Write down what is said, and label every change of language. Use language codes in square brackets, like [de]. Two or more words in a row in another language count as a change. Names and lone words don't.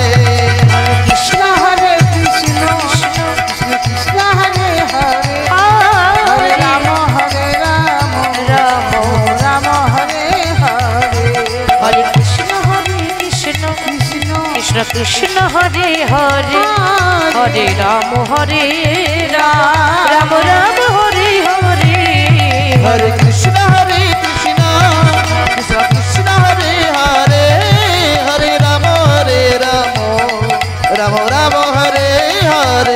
[sa] কৃষ্ণ হরে কৃষ্ণ কৃষ্ণ কৃষ্ণ হরে হরে হরে রাম রাম রাম হরে হরে হরে কৃষ্ণ কৃষ্ণ কৃষ্ণ কৃষ্ণ কৃষ্ণ হরে হরে হরে রাম রাম রাম হরে হরে হরে কৃষ্ণ কৃষ্ণ কৃষ্ণ হরে হরে হরে রাম রাম রাম রাম হরে হরে